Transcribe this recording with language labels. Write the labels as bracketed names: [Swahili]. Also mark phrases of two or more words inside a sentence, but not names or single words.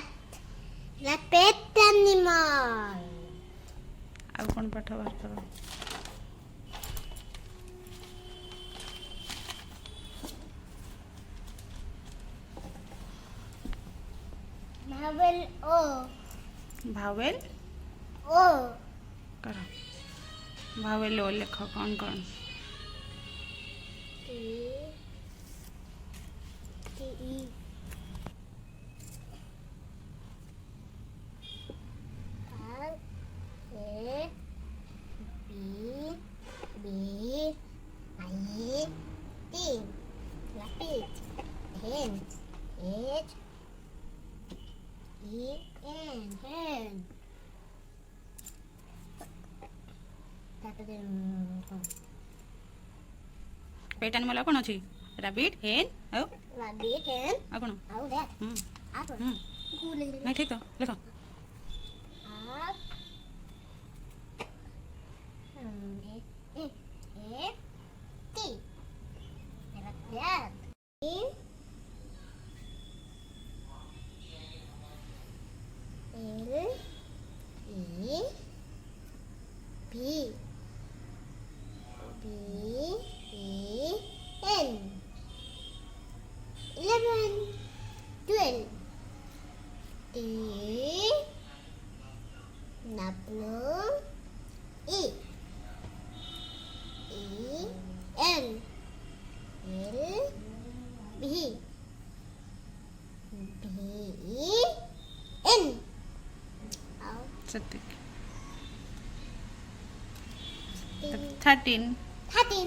[English] The pet animal. [Odia] ଆଉ କ'ଣ ପାଠ ବାହାର କର [English] Vowel O. ଭାୱେଲ O. [Odia] କର [English] vowel O [Odia] ଲେଖ କ'ଣ କ'ଣ [English] T. T. E. R. A. B. B. I. T. Rabbit. Hen. H. E. N. Hen. [Odia] ତାପରେ [English] pet animal [Odia] ଆଉ କ'ଣ ଅଛି [English] rabbit hen [Odia] ଆଉ [English] rabbit, hen, [Odia] ଆଉ କ'ଣ ଆଉ rat. ହୁଁ [English] Apple. [Odia] ହୁଁ [English] Cool. [Odia] ନାଇଁ ଠିକ୍ ତ ଲେଖ [English] R. A. T. Rat. E. L. E. B. B. E. N. 11. 12. T. W. E. E. N. L. B. B. N. [Odia] ସେତିକି [English] 13. 13